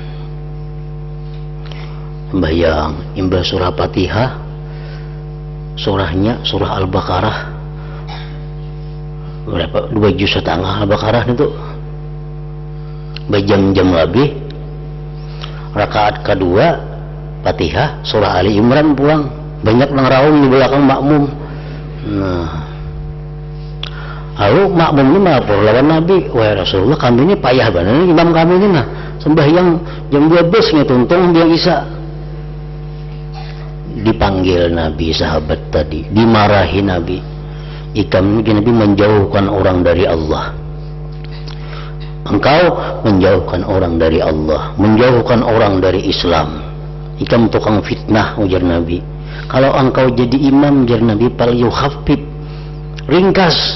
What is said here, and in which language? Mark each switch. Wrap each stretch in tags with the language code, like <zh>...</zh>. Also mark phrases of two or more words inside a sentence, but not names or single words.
<bjn>Sembahyang imbah surah Fatihah, surahnya surah Al-Baqarah.</bjn> <id>Berapa? 2,5 juz Al-Baqarah itu berjam-jam lebih.</id> <bjn>Rakaat kedua Fatihah surah Ali Imran pulang, banyak nang raung di belakang makmum. Nah, lalu makmum ini melapor lawan Nabi, wahai Rasulullah, kami ini payah banget imam kami ini, nah sembahyang jam 12 nih tuntung dia Isya.</bjn> <id>Dipanggil Nabi sahabat tadi, dimarahi Nabi.</id> <bjn>Ikam ini Nabi menjauhkan orang dari Allah.</bjn> <id>Engkau menjauhkan orang dari Allah, menjauhkan orang dari Islam.</id> <bjn>Ikam tukang fitnah, ujar Nabi. Kalau engkau jadi imam, ujar Nabi,</bjn> <ar>pal yukhaffif,</ar> <bjn>ringkas.</bjn>